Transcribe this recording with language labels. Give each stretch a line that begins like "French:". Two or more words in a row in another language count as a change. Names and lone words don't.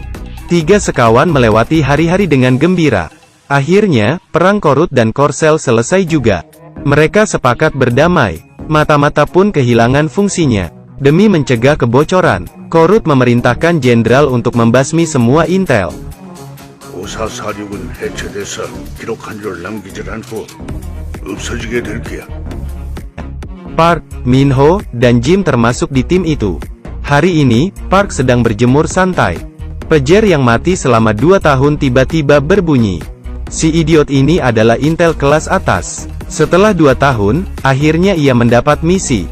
Indonesian: 3 sekawan melewati hari-hari dengan gembira. Akhirnya, perang Korut dan Korsel selesai juga. Mereka sepakat berdamai. Mata-mata pun kehilangan fungsinya. Demi mencegah kebocoran, Korut memerintahkan jenderal untuk membasmi semua intel.
Korean: 오사사륙은 해체돼서 기록 한 줄 남기질 않고 없어지게 될 거야.
Indonesian: Park, Minho, dan Jim termasuk di tim itu. Hari ini, Park sedang berjemur santai. Pejer yang mati selama 2 tahun tiba-tiba berbunyi. Si idiot ini adalah intel kelas atas. Setelah 2 tahun, akhirnya ia mendapat misi.